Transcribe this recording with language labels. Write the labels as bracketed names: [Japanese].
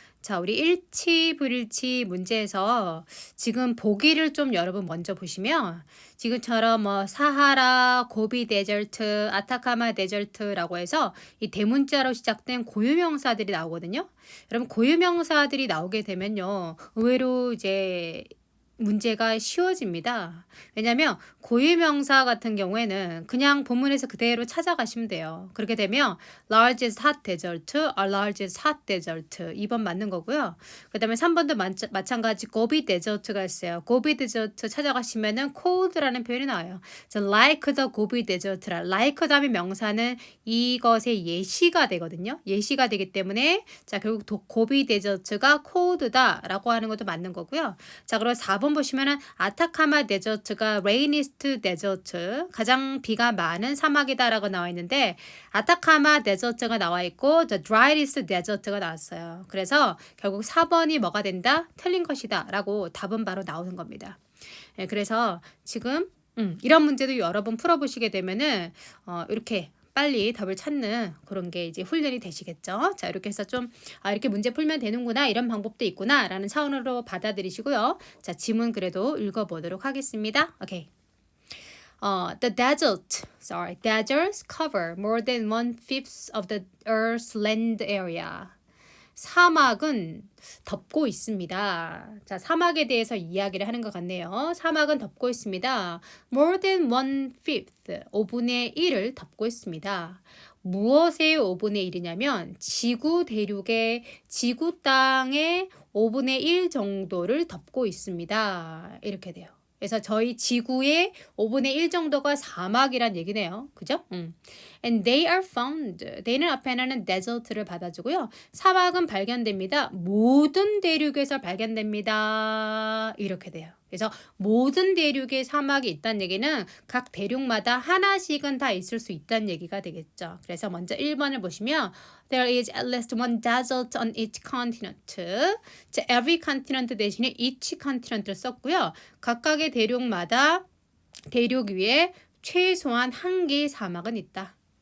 [Korean] 자, 우리 일치, 불일치 문제에서 지금 보기를 좀 여러분 먼저 보시면 지금처럼 뭐 사하라, 고비 데절트, 아타카마 데절트라고 해서 이 대문자로 시작된 고유명사들이 나오거든요. 여러분 고유명사들이 나오게 되면요. 의외로 이제 문제가 쉬워집니다. 왜냐하면 고유명사 같은 경우에는 그냥 본문에서 그대로 찾아가시면 돼요. 그렇게 되면 [English] largest hot desert, a largest hot desert [Korean] 2번 맞는 거고요. 그 다음에 3번도 마찬가지 고비 데저트가 있어요. 고비 데저트 찾아가시면은 cold라는 표현이 나와요. like the 고비 데저트라 like 다음에 명사는 이것의 예시가 되거든요. 예시가 되기 때문에 자 결국 고비 데저트가 cold다라고 하는 것도 맞는 거고요. 자 그리고 4번 보시면은 아타카마 데저트가 레이니스트 데저트 가장 비가 많은 사막이다라고 나와 있는데 아타카마 데저트가 나와 있고 the driest 데저트가 나왔어요. 그래서 결국 4번이 뭐가 된다? 틀린 것이다 라고 답은 바로 나오는 겁니다. 네, 그래서 지금 이런 문제도 여러 번 풀어보시게 되면은 이렇게 빨리 답을 찾는 그런 게 이제 훈련이 되시겠죠. 자, 이렇게 해서 좀 이렇게 문제 풀면 되는구나 이런 방법도 있구나라는 차원으로 받아들이시고요. 자, 지문 그래도 읽어보도록 하겠습니다. 오케이. [English] Deserts cover more than 1/5 of the Earth's land area. [Korean] 사막은 덮고 있습니다. 자, 사막에 대해서 이야기를 하는 것 같네요. 사막은 덮고 있습니다. [English] More than 1/5, [Korean] 5분의 1을 덮고 있습니다. 무엇의 5분의 1이냐면 지구 대륙의 지구 땅의 5분의 1 정도를 덮고 있습니다. 이렇게 돼요. 그래서 저희 지구의 5분의 1 정도가 사막이란 얘기네요. 그죠? [English] And they are found. [Korean] they는 앞에는 desert를 받아주고요. 사막은 발견됩니다. 모든 대륙에서 발견됩니다. 이렇게 돼요. 그래서 모든 대륙에 사막이 있다는 얘기는 각 대륙마다 하나씩은 다 있을 수 있다는 얘기가 되겠죠. 그래서 먼저 1번을 보시면 [English] There is at least one desert on each continent. [Korean] 자, every continent 대신에 each continent를 썼고요. 각각의 대륙마다 대륙 위에 최소한 한 개의 사막은 있다.